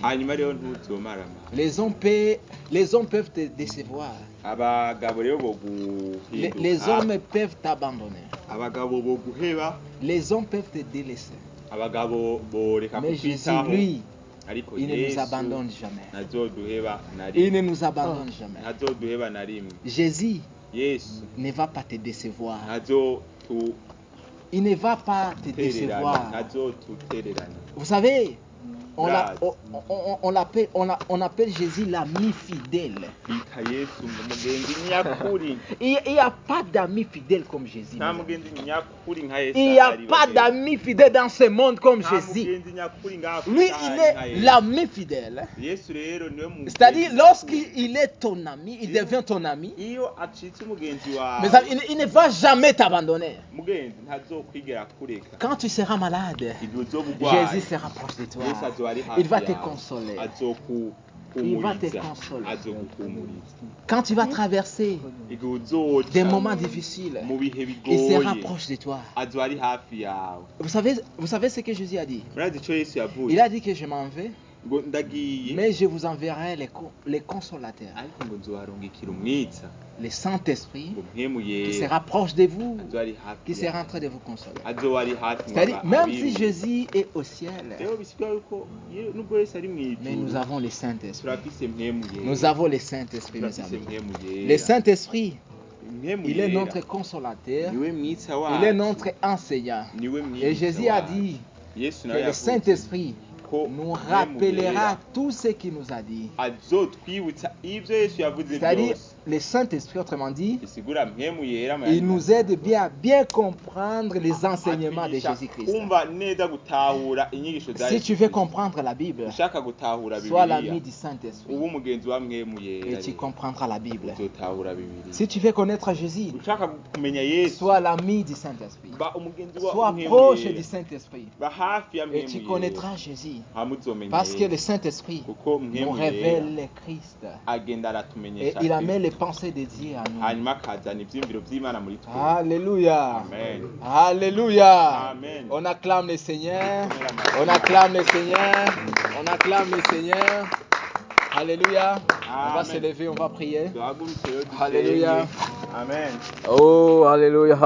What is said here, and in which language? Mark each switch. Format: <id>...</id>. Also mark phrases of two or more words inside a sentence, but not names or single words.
<fr>Les hommes peuvent te décevoir. Les hommes peuvent t'abandonner. Les hommes peuvent te délaisser. Mais Jésus, lui,</fr> <rn>ariko</rn> <fr>Il ne nous</fr> <rn>Yesu</rn> <fr>abandonne jamais.</fr> <rn>ntazoduheba na</rn> <fr>Il ne</fr> <rn>rimwe</rn> <fr>nous abandonne jamais.</fr> <rn>ntazoduheba na rimwe</rn> <fr>Jésus</fr> <rn>Yesu</rn> <fr>ne va pas te décevoir.</fr> <rn>ntazotutererana</rn> <fr>Il ne va pas te décevoir.</fr> <rn>ntazotutererana</rn> <fr>Vous savez, Grâce. on appelle Jésus l'ami fidèle.</fr> <rn>bita Yesu ngo mugenzi nyakuri</rn> <fr>Il n'y a pas d'ami fidèle comme Jésus.</fr> <rn>nta mugenzi nyakuri nka Yesu</rn> <fr>Il n'y a</fr> <rn>ahari</rn> <fr>pas</fr> <rn>bagenzi.</rn> <fr>d'ami fidèle dans ce monde comme</fr> <rn>nta</rn> <fr>Jésus.</fr> <rn>mugenzi nyakuri ngaha ku</rn> <fr>Lui,</fr> <rn>isi</rn> <fr>il</fr> <rn>ahari nka</rn> <fr>est</fr> <rn>Yesu.</rn> <fr>l'ami fidèle.</fr> <rn>Yesu rero niwe mugenzi</rn> <fr>C'est-à-dire,</fr> <rn>nyakuri.</rn> <fr>lorsqu'il est ton ami, il devient ton ami.</fr> <rn>iyo acitse umugenzi wawe</rn> <fr>Mais ça, il ne va jamais t'abandonner.</fr> <rn>mugenzi ntazokwigera kureka</rn> <fr>Quand tu seras malade,</fr> <rn>igihe uzoba urwaye</rn> <fr>Jésus sera proche de toi.</fr> <rn>Yesu azoba ari hafi</rn> <fr>Il va te</fr> <rn>yawe.</rn> <fr>consoler.</fr> <rn>azokuhumuriza</rn> <fr>Il va te consoler.</fr> <rn>azoguhumuriza</rn> <fr>Quand tu vas traverser</fr> <rn>igihe uzoca</rn> <fr>des moments difficiles,</fr> <rn>mu bihe</rn> <fr>il sera</fr> <rn>bigoye</rn> <fr>proche de toi.</fr> <rn>azoba ari hafi yawe</rn> <fr>Vous savez ce que Jésus a dit?</fr> <rn>murazi ico Yesu yavuze</rn> <fr>Il a dit que je m'en vais,</fr> <rn>ngo ndagiye</rn> <fr>mais je vous enverrai les consolateurs,</fr> <rn>ariko ngo nzobarungikira umwitsa</rn> <fr>le Saint-Esprit</fr> <rn>ngo mpwemu</rn> <fr>qui</fr> <rn>yera</rn> <fr>sera proche de vous,</fr> <rn>azoba ari hafi</rn> <fr>qui sera en</fr> <rn>yawe</rn> <fr>train de vous consoler.</fr> <rn>azoba ari hafi ngo</rn> <fr>C'est-à-dire, même si</fr> <rn>abirinde.</rn> <fr>Jésus est au ciel,</fr> <rn>rero bisigura yuko nubwo Yesu ari</rn> <fr>mais</fr> <rn>mw'ijuru</rn> <fr>nous avons le Saint-Esprit.</fr> <rn>turafise mpwemu yera</rn> <fr>Nous avons le Saint-Esprit, mes</fr> <rn>turafise</rn> <fr>amis.</fr> <rn>mpwemu</rn> <fr>Le</fr> <rn>yera</rn> <fr>Saint-Esprit,</fr> <rn>mpwemu</rn> <fr>il est</fr> <rn>yera</rn> <fr>notre consolateur,</fr> <rn>niwe mwitsa</rn> <fr>il est</fr> <rn>wacu</rn> <fr>notre enseignant.</fr> <rn>niwe</rn> <fr>Et</fr> <rn>mwitsa</rn> <fr>Jésus a</fr> <rn>wacu.</rn> <fr>dit</fr> <rn>Yesu</rn> <fr>que</fr> <rn>nawe</rn> <fr>le</fr> <rn>yavuze</rn> <fr>Saint-Esprit</fr> <rn>ko</rn> <fr>nous</fr> <rn>mpwemu</rn> <fr>rappellera</fr> <rn>yera</rn> <fr>tout ce qu'il nous a dit.</fr> <rn>azotwibutsa ivyo Yesu yavuze</rn> <fr>C'est-à-dire,</fr> <rn>byose</rn> <fr>le Saint-Esprit, autrement dit,</fr> <rn>bisigura mpwemu yera mu</rn> <fr>il</fr> <rn>yandi</rn> <fr>nous aide bien à bien comprendre les enseignements de</fr> <rn>atwigisha</rn> <fr>Jésus-Christ.</fr> <rn>kumva neza gutahura inyigisho za</rn> <fr>Si</fr> <rn>Yesu</rn> <fr>tu veux comprendre la Bible,</fr> <rn>ushaka gutahura</rn> <fr>sois</fr> <rn>bibiliya</rn> <fr>l'ami du Saint-Esprit</fr> <rn>uba umugenzi wa mpwemu</rn> <fr>et</fr> <rn>yera</rn> <fr>tu comprendras la Bible.</fr> <rn>uzotahura bibiliya</rn> <fr>Si tu veux connaître Jésus,</fr> <rn>ushaka kumenya Yesu</rn> <fr>sois l'ami du Saint-Esprit.</fr> <rn>ba umugenzi wa</rn> <fr>Sois</fr> <rn>mpwemu</rn> <fr>proche</fr> <rn>yera</rn> <fr>du Saint-Esprit</fr> <rn>ba hafi ya</rn> <fr>et</fr> <rn>mpwemu</rn> <fr>tu</fr> <rn>yera</rn> <fr>connaîtras Jésus.</fr> <rn>hamuzomenya</rn> <fr>Parce que le</fr> <rn>Yesu</rn> <fr>Saint-Esprit</fr> <rn>kuko</rn> <fr>nous</fr> <rn>mpwemu</rn> <fr>révèle</fr> <rn>yera</rn> <fr>le Christ.</fr> <rn>agenda</rn> <fr>Et</fr> <rn>aratumenyesha</rn> <fr>il amène les</fr> <rn>Kristo.</rn> <fr>pensées de Dieu à nous.</fr> <rn>hanyuma akazana ivyiyumviro vy'Imana muri twe</rn> <fr>Alléluia.</fr> <rn>amen</rn> <fr>Alléluia.</fr> <rn>Amen.</rn> <fr>On acclame le Seigneur. On acclame le Seigneur. On acclame le Seigneur. Alléluia. On va</fr> <rn>Amen.</rn> <fr>se lever, on va prier.</fr> <rn>duhagurutse rero dusenge.</rn> <fr>Alléluia.</fr> <rn>amen</rn> <fr>Oh, Alléluia.</fr>